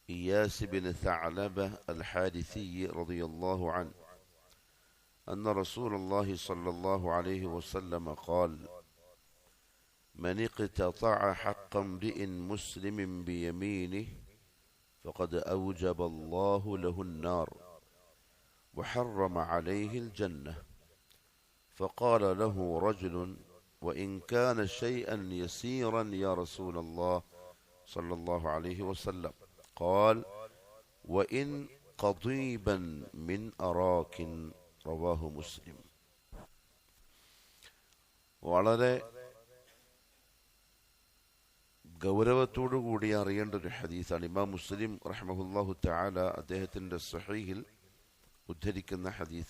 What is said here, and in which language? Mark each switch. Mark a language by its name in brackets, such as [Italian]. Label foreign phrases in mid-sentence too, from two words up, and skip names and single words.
[Arabic] إياس بن ثعلبة الحارثي رضي الله عنه أن رسول الله صلى الله عليه وسلم قال: من اقتطع حق امرئ مسلم بيمينه فقد أوجب الله له النار وحرم عليه الجنة. فقال له رجل: وإن كان شيئا يسيرا يا رسول الله صلى الله عليه وسلم. قال: وإن قضيبا من أراك. رواه مسلم. [Malayalam] വളരെ ഗൗരവത്തോടു കൂടി അറിയേണ്ട ഒരു ഹദീസാണ്. ഇമാം മുസ്ലിം [Arabic] رحمه الله تعالى [Malayalam] അദ്ദേഹത്തിന്റെ സ്വഹീഹിൽ ഉദ്ധരിക്കുന്ന ഹദീസ.